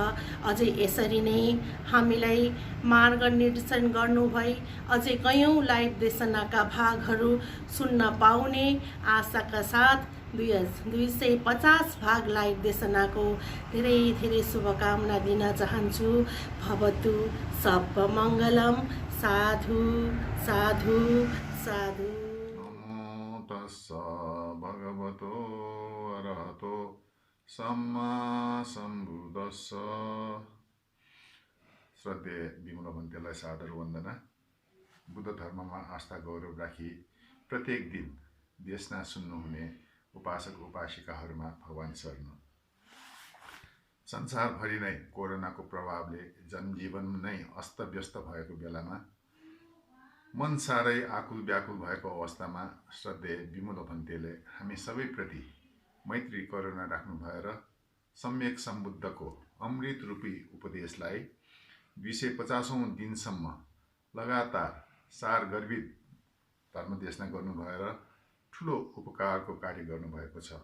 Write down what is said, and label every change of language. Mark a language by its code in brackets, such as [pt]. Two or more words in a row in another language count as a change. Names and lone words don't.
[ne] अझै यसरी नै हामीलाई मार्गनिर्देशन गर्नुभई अझै कयौँ लाइभ देशनाका भागहरू सुन्न पाउने आशाका साथ 250 भाग लाइभ देशनाको धेरै धेरै शुभकामना दिन चाहन्छु। [pi] भवतु सर्वमङ्गलम। साधु साधु साधु। नमो तस्स भगवतो अरहतो सम्मा सम्बुद्धस्स। [ne] श्रद्धेय बिमल भन्तेलाई सादर वन्दना। बुद्ध धर्ममा आस्था गौरव राखी प्रत्येक दिन देशना सुन्नुहुने उपासक उपासिकाहरूमा भगवान शरण। संसारभरि नै कोरोनाको प्रभावले जनजीवन नै अस्तव्यस्त भएको बेलामा मन साह्रै आकुल व्याकुल भएको अवस्थामा श्रद्धेय बिमल भन्तेले हामी सबैप्रति मैत्री करुणा राख्नु भएर सम्यक सम्बुद्धको अमृत रूपी उपदेशलाई 250औं दिनसम्म लगातार सार गर्भित धर्मदेशना गर्नु भएर ठुलो उपकारको कार्य गर्नुभएको छ।